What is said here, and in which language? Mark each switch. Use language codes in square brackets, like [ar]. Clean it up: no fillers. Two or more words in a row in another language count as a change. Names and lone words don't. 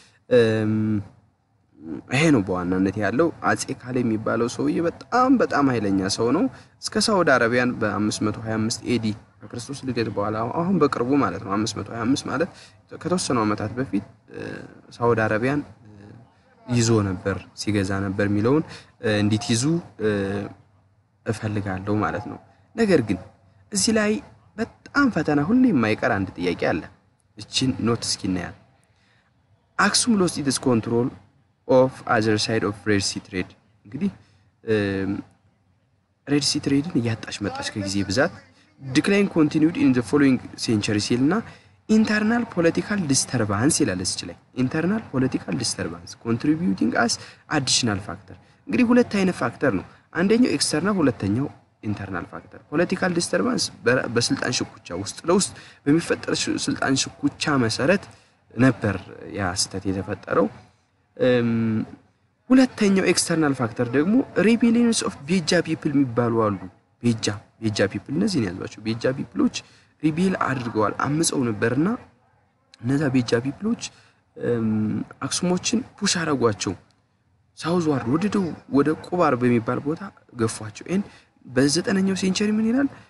[am] ይሄ ነው በዋናነት ያለው። አጼ ካሌ የሚባለው ሰውዬ በጣም ኃይለኛ ሰው ነው። እስከ ሳውዲ አረቢያን በ525 ኤዲ ከክርስቶስ ልደት በኋላ አሁን በቅርቡ ማለት ነው 525 ማለት ከተወሰኑ ዓመታት በፊት ሳውዲ አረቢያን ይዞ ነበር ሲገዛ ነበር የሚለውን እንዲትይዙ እፈልጋለሁ ማለት ነው። ነገር ግን እዚህ ላይ በጣም ፈተና ሁሌ የማይቀር አንድ ጥያቄ አለ። እቺን ኖት እስኪናያል። አክሱም [en] lost its control of other side of Red Sea trade። [am] እንግዲህ ሬድ ሲ ትሬድን እያጣች መጣች ከጊዜ ብዛት። [en] decline continued in the following century [am] ሲልና [en] internal political disturbance [am] ይላል እዚህ ላይ [en] internal political disturbance contributing as additional factor። [am] እንግዲህ ሁለት አይነት ፋክተር ነው። አንደኛው ኤክስተርናል፣ ሁለተኛው [en] internal factor። political disturbance [am] በስልጣን ሽኩቻ ውስጥ ለውስጥ በሚፈጠር ስልጣን ሽኩቻ መሰረት ነበር ያ ስህተት የተፈጠረው። ሁለተኛው [en] external factor [am] ደግሞ [en] rebellions of Beja people [am] የሚባሉ አሉ። ቤጃ ፒፕል እነዚህን ያዟቸው። ቤጃ ፒፕሎች ሪቤል አድርገዋል፣ አምፀው ነበርና እነዛ ቤጃ ፒፕሎች አክሱሞችን ፑሽ አረጓቸው። [en] south ward [am] ወደ ቁባር በሚባል ቦታ ገፏቸው። በ9ኛው ሴንቸሪ ምን ይላል?